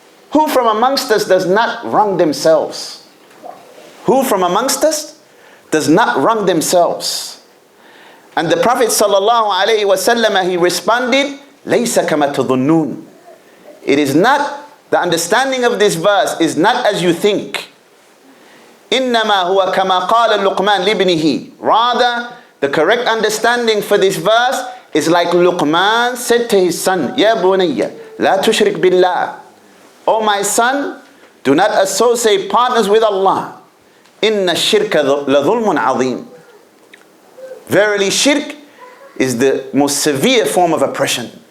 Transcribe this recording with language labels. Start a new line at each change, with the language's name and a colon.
English: Who from amongst us does not wrong themselves? Who from amongst us does not wrong themselves? And the Prophet sallallahu alayhi wa sallam, he responded,
Arabic: Laysa kama tudhunnun.
English: It is not, the understanding of this verse is not as you think.
Arabic: إنما هو كما قال لقمان لابنه.
English: Rather, the correct understanding for this verse is like Luqman said to his son,
Arabic: Ya bunayya, la tushrik billah.
English: O my son, do not associate partners with Allah.
Arabic: Inna shirka la dhulmun azim.
English: Verily, shirk is the most severe form of oppression.